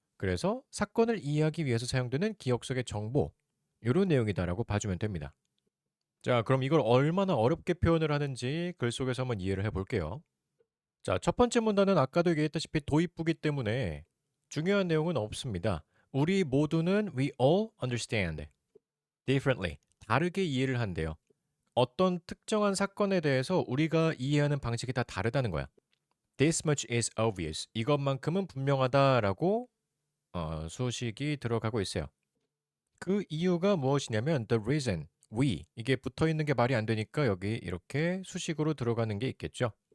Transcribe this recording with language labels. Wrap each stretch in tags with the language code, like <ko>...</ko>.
<ko>그래서 사건을 이해하기 위해서 사용되는 기억 속의 정보. 이런 내용이다라고 봐주면 됩니다. 자, 그럼 이걸 얼마나 어렵게 표현을 하는지 글 속에서 한번 이해를 해볼게요. 자, 첫 번째 문단은 아까도 얘기했다시피 도입부기 때문에 중요한 내용은 없습니다. 우리 모두는</ko> <en>we all understand differently.</en> <ko>다르게 이해를 한대요. 어떤 특정한 사건에 대해서 우리가 이해하는 방식이 다 다르다는 거야.</ko> <en>This much is obvious.</en> <ko>이것만큼은 분명하다라고 수식이 들어가고 있어요. 그 이유가 무엇이냐면 the reason, we 이게 붙어 있는 게 말이 안 되니까 여기 이렇게 수식으로 들어가는 게 있겠죠.</ko>